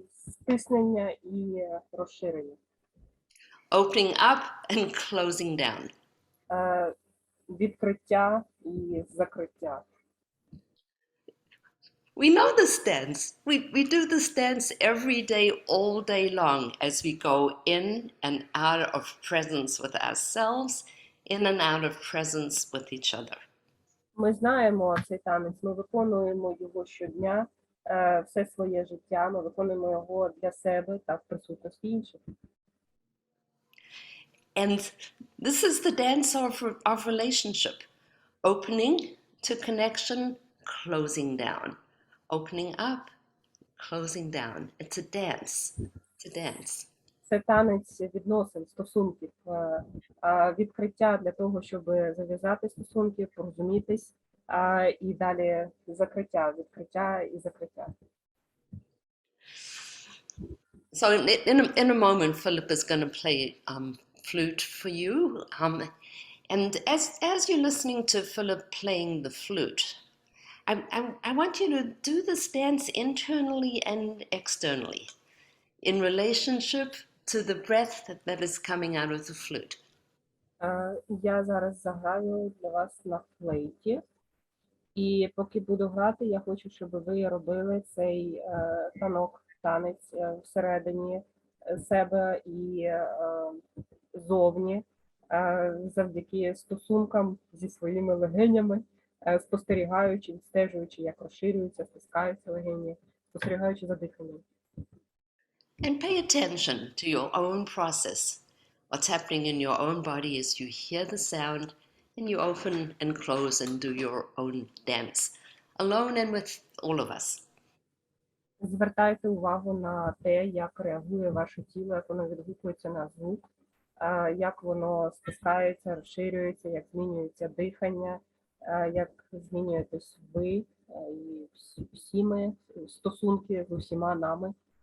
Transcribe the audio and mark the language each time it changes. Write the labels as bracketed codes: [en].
[uk] Стиснення і розширення. [en] Opening up and closing down. [uk] Відкриття і закриття. [en] We know this dance. We do this dance every day, all day long, as we go in and out of presence with ourselves, in and out of presence with each other. [uk] Ми знаємо цей танець, ми виконуємо його щодня, все своє життя, ми виконуємо його для себе та в присутності інших. [en] And this is the dance of relationship. Opening to connection, closing down. Opening up, closing down. It's a dance. It's a dance. [uk] Це танець відносин, стосунків, відкриття для того, щоб зав'язати стосунки, порозумітись, і далі закриття, відкриття і закриття. [en] So in a moment, Phillip is going to play flute for you. And as you're listening to Phillip playing the flute, I want you to do this dance internally and externally in relationship to the breath that is coming out of the flute. [uk] Я зараз заграю для вас на флейті. І поки буду грати, я хочу, щоб ви робили цей танець всередині себе і зовні, завдяки стосункам зі своїми легенями, спостерігаючи, відстежуючи, як розширюються, стискаються легені, спостерігаючи за диханням. [en] And pay attention to your own process, what's happening in your own body as you hear the sound and you open and close and do your own dance, alone and with all of us. [uk] Звертайте увагу на те, як реагує ваше тіло, як воно відгукується на звук, як воно стискається, розширюється, як змінюється дихання, як змінюєтесь ви і всі ми, стосунки з усіма нами.